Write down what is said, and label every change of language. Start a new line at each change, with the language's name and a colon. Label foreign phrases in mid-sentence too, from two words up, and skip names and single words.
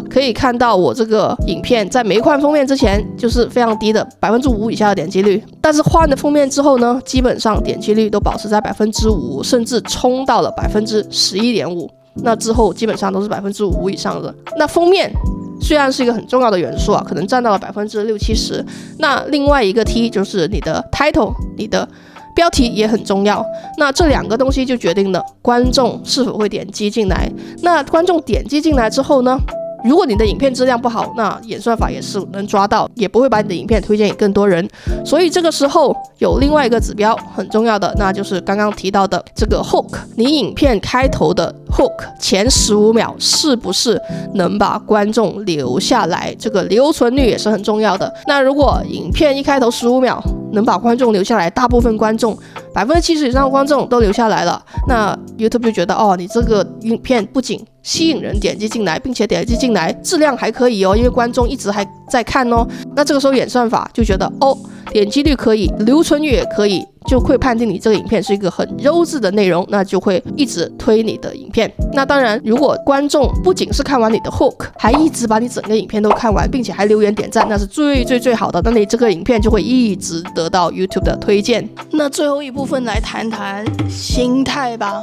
Chinese: 可以看到我這個影片在沒換封面之前就是非常低的5%以下的點擊率，但是換了封面之後呢，基本上點擊率都保持在5%，甚至衝到了11.5%。那之後基本上都是5%以上的。那封面虽然是一個很重要的元素啊，可能佔到了60-70%。那另外一個 T 就是你的 title， 你的標題也很重要。那這兩個東西就決定了觀眾是否會點擊進來。那觀眾點擊進來之後呢，如果你的影片質量不好，那演算法也是能抓到，也不會把你的影片推薦給更多人。所以這個時候有另外一個指標很重要的，那就是剛剛提到的這個 hook， 你影片開頭的 hook 前15秒是不是能把觀眾留下來，這個留存率也是很重要的。那如果影片一開頭15秒能把觀眾留下來，大部分觀眾70%以上的觀眾都留下來了，那 YouTube 就覺得你這個影片不僅吸引人點擊進來，並且點擊進來質量還可以因為觀眾一直還在看那這個時候演算法就覺得點擊率可以，留存率也可以，就會判定你這個影片是一個很優質的內容，那就會一直推你的影片。那當然，如果觀眾不僅是看完你的 hook， 還一直把你整個影片都看完，並且還留言點讚，那是最好的。那你這個影片就會一直得到 YouTube 的推薦。那最後一部分來談談心態吧。